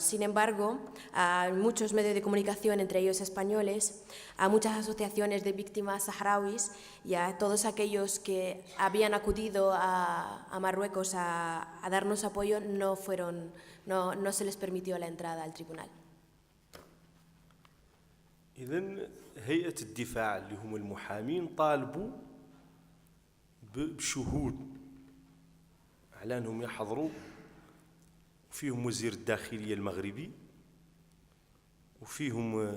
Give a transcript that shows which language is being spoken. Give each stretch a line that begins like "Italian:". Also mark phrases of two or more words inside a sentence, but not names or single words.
Spanish: Sin embargo, a muchos medios de comunicación, entre ellos españoles, a muchas asociaciones de víctimas saharauis y a todos aquellos que habían acudido a Marruecos a darnos apoyo, no se les permitió la entrada al tribunal.
Arabic: إذن هيئة الدفاع اللي هم المحامين طالبوا بشهود على أنهم يحضروا، وفيهم وزير الداخلية المغربي، وفيهم